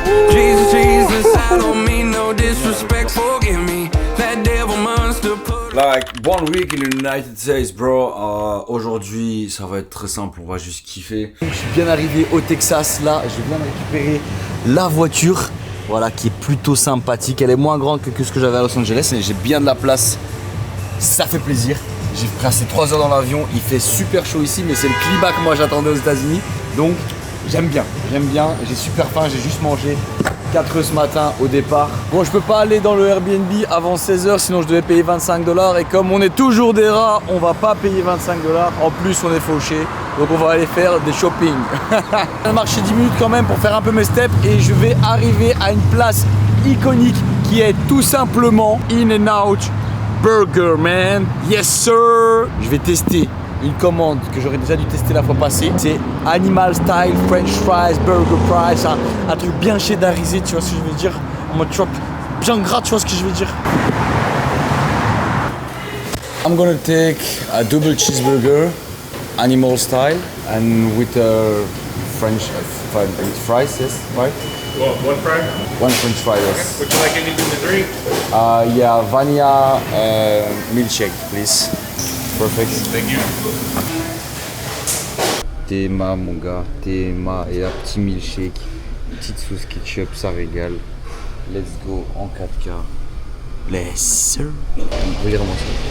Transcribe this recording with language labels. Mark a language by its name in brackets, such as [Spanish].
[English] Jesus, Jesus, I don't mean no disrespect, forgive me. That devil monster put Like, one week in the United States, bro. [French] Aujourd'hui, ça va être très simple, on va juste kiffer. Je suis bien arrivé au Texas, là, je viens de récupérer la voiture, voilà, qui est plutôt sympathique. Elle est moins grande que ce que j'avais à Los Angeles, mais j'ai bien de la place, ça fait plaisir. J'ai passé 3 heures dans l'avion, il fait super chaud ici, mais c'est le climat que moi j'attendais aux États-Unis, donc j'aime bien, j'ai super faim, j'ai juste mangé 4 œufs ce matin au départ. Bon, je peux pas aller dans le Airbnb avant 16h, sinon je devais payer 25 $, et comme on est toujours des rats, on va pas payer 25 $, en plus on est fauché, donc on va aller faire des shopping. Je vais marcher 10 minutes quand même pour faire un peu mes steps, et je vais arriver à une place iconique qui est tout simplement In-N-Out Burger, man. [English] Yes sir. [French] Je vais tester une commande que j'aurais déjà dû tester la fois passée. C'est Animal Style French Fries, Burger Fries, un truc bien cheddarisé, tu vois ce que je veux dire, en mode chop, bien gras, tu vois ce que je veux dire. [English] I'm gonna take a double cheeseburger, Animal Style, and with a French fries, yes, right? Well, one fry? One French fry, yes. Would you like anything to drink? Yeah, vanilla milkshake, please. Perfect. Thank you. [French] Théma, mon gars, Théma et un petit milkshake, petite sauce ketchup, ça régale. [English] Let's go en 4K. Let's sir. [French] Regarde-moi ça.